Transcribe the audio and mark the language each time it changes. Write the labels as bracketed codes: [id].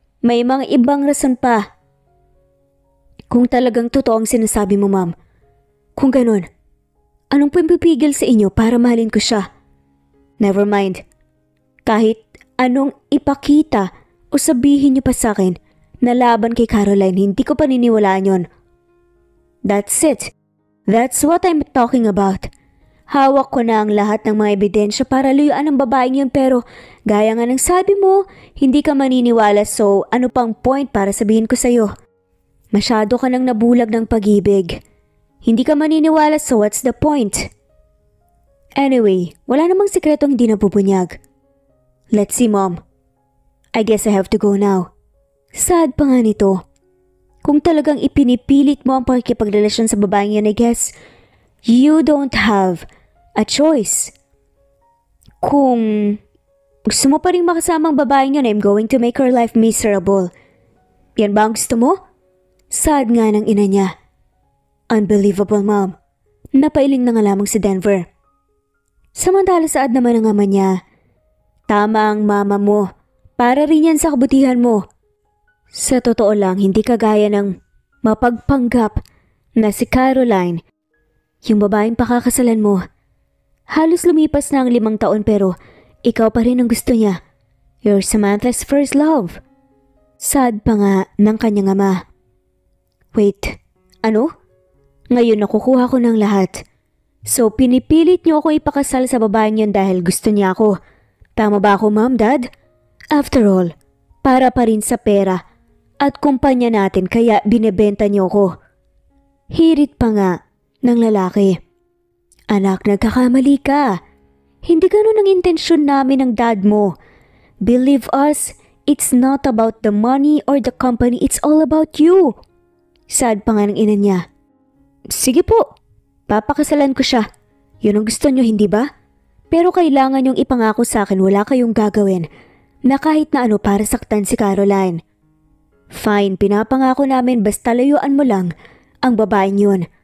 [tl] May mga ibang rason pa. Kung talagang totoo ang sinasabi mo, Ma'am. Kung ganun, anong pipigil sa inyo para mahalin ko siya? [en] Never mind. [tl] Kahit anong ipakita o sabihin niyo pa sa akin na laban kay Caroline, hindi ko paniniwalaan yon. [en] That's it. That's what I'm talking about. [tl] Hawak ko na ang lahat ng mga ebidensya para luyuan ang babaeng yun pero gaya nga ng sabi mo, hindi ka maniniwala so ano pang point para sabihin ko sa'yo? Masyado ka nang nabulag ng pag-ibig. Hindi ka maniniwala so [en] what's the point? [tl] Anyway, wala namang sikretong hindi nabubunyag. [en] Let's see, Mom. I guess I have to go now. [tl] Sad pa nga nito. Kung talagang ipinipilit mo ang pakikipagrelasyon sa babaeng yan, [en] I guess you don't have a choice. [tl] Kung gusto mo pa rin makasama ang babaeng yun, [en] I'm going to make her life miserable. [tl] Yan ba ang gusto mo? Sad nga ng ina niya. [en] Unbelievable, Mom. [tl] Napailing na nga lamang si Denver. Samantala saad naman ang ama niya. Tama ang mama mo. Para rin yan sa kabutihan mo. Sa totoo lang, hindi kagaya ng mapagpanggap na si Caroline. Yung babaeng pakakasalan mo. Halos lumipas na ang 5 taon pero ikaw pa rin ang gusto niya. [en] You're Samantha's first love. [tl] Sad pa nga ng kanyang ama. Wait, ano? Ngayon nakukuha ko ng lahat. So pinipilit niyo ako ipakasal sa babaeng yun dahil gusto niya ako. Tama ba ako, Mom, Dad? [en] After all, [tl] para pa rin sa pera at kumpanya natin kaya binebenta niyo ako. Hirit pa nga ng lalaki. Anak, nagkakamali ka. Hindi ganun ang intensyon namin ng dad mo. [en] Believe us, it's not about the money or the company, it's all about you. [tl] Sad pa nga ng ina niya. Sige po, papakasalan ko siya. Yun ang gusto niyo, hindi ba? Pero kailangan niyong ipangako sa akin wala kayong gagawin na kahit na ano para saktan si Caroline. Fine, pinapangako namin basta layuan mo lang ang babaeng yun.